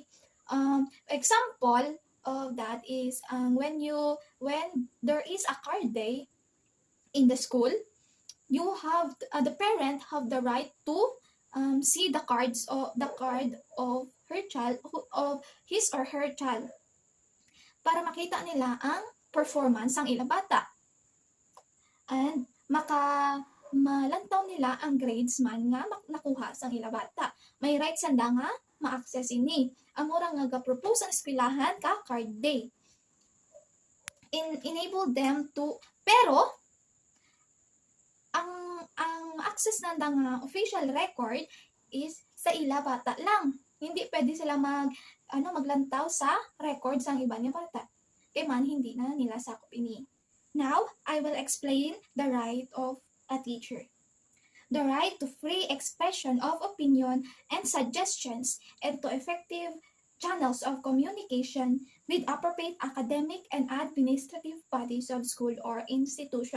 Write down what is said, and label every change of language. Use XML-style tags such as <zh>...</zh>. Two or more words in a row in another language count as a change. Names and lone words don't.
<en>Example of that is when there is a card day in the school, you have the parent have the right to see the card of her child, of his or her child,</en> <hil>para makita nila ang performance ng ilang bata and malantaw nila ang grades man nga nakuha sang ilang bata. May right sanda nga ma-access ini. Amura nga ga-propose ang eskwelahan ka card day.</hil> <en>Enable them to,</en> <hil>pero ang access nanda nga</hil> <en>official record is</en> <hil>sa ila bata lang. Hindi pwede sila maglantaw sa records ang iba niya bata. Kaya man hindi na nila sakop ini.</hil> <en>Now, I will explain the right of a teacher. The right to free expression of opinion and suggestions and to effective channels of communication with appropriate academic and administrative bodies of school or institution.</en>